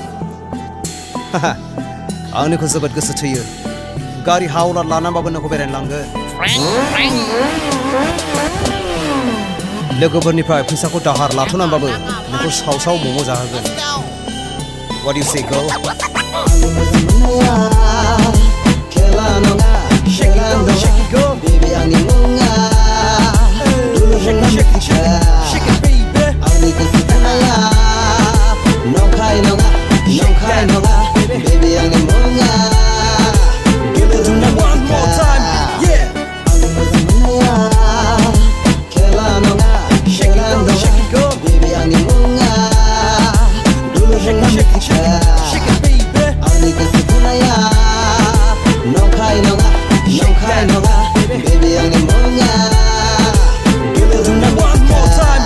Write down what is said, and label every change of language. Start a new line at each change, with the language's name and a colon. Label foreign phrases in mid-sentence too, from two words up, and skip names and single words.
Bodo: आंनिखौ जोबोद गोसो थोयो गारि हावलार लानानैबाबो नोंखौ बेरायनो लांगोन लोगोफोरनिफ्राय फैसाखौ दाहार लाथ'नानैबाबो नोंखौ साव मम' जाहोगोन
English: What do you say, girl?
Bodo: खेला नङा बेबी आंनि नङा दुलुर होनना मिथिखा आंनि गोसो थुनाया नंखाय नङा बेबी आंनि नङा दुलुर होनना मिथिखा आंनि मोजां मोननाया खेला नङा बेबी आंनि नङा दुलुर होनना मिथिखा आंनि गोसो थुनाया नंखाय नङा बेबी आंनि नङा दुलुर होनना मिथिखा